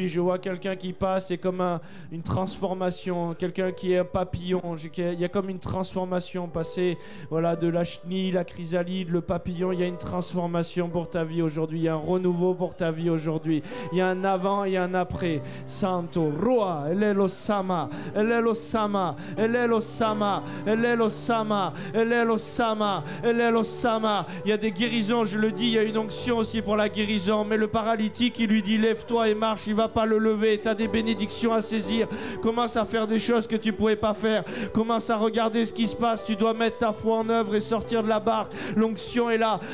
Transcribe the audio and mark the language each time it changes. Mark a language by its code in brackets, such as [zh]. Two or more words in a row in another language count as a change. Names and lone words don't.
[fr] Je vois quelqu'un qui passe, c'est comme une transformation. Quelqu'un qui est un papillon. Il y a comme une transformation passée, voilà, de la chenille, la chrysalide, le papillon. Il y a une transformation pour ta vie aujourd'hui. Il y a un renouveau pour ta vie aujourd'hui. Il y a un avant et un après. Santo, Roi, [ln] Elelo Sama, Elelo Sama, Elelo Sama, Elelo Sama, Elelo Sama, Elelo Sama. [fr] Il y a des guérisons, je le dis. Il y a une onction aussi pour la guérison. Mais le paralytique, il lui dit lève-toi et marche, il va pas le lever. Tu as des bénédictions à saisir. Commence à faire des choses que tu pouvais pas faire. Commence à regarder ce qui se passe. Tu dois mettre ta foi en œuvre et sortir de la barque. L'onction est là.